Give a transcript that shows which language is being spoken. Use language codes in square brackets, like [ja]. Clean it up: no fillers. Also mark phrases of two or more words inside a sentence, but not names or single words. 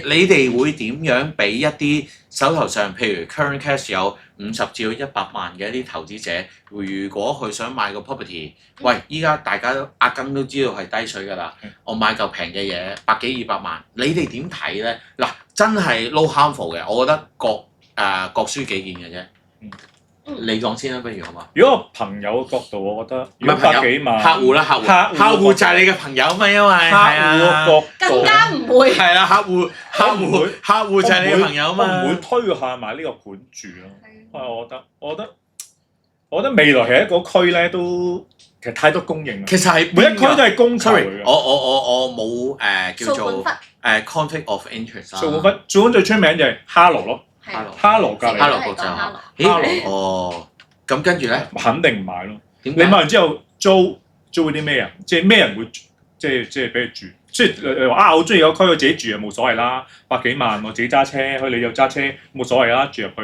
[yue] 你哋會點樣俾一啲手頭上，譬如 [en] current cash [yue] 有50至到100萬嘅一啲投資者，如果佢想買個 property，喂，依家大家都壓根都知道係低水㗎啦，我買嚿平嘅嘢100幾200萬，你哋點睇咧？嗱，真係 [en] no harmful [yue] 嘅，我覺得各抒己見嘅啫。你講先啦，不如好嘛？如果我朋友嘅角度，我覺得唔係朋友，百幾萬客戶啦，客戶就係你嘅朋友嘛，因為客戶嘅角度更加唔會。係啦，客戶就係你嘅朋友嘛。我唔會推下埋呢個盤住咯。我覺得未來係一個區咧，都其實太多供應啦。其實係每一區都係供求嚟嘅。我冇叫做 [en] conflict of interest [yue] 啦。掃管笏最出名就係哈羅咯。哈羅隔離，哈羅國際學校。咦？哦，咁跟住咧，肯定唔買咯。點解？你買完之後租嗰啲咩人？即係咩人會即係俾佢住？即係話我中意個區，我自己住又冇所謂啦。100幾萬我自己揸車，你又揸車冇所謂啦，住入去。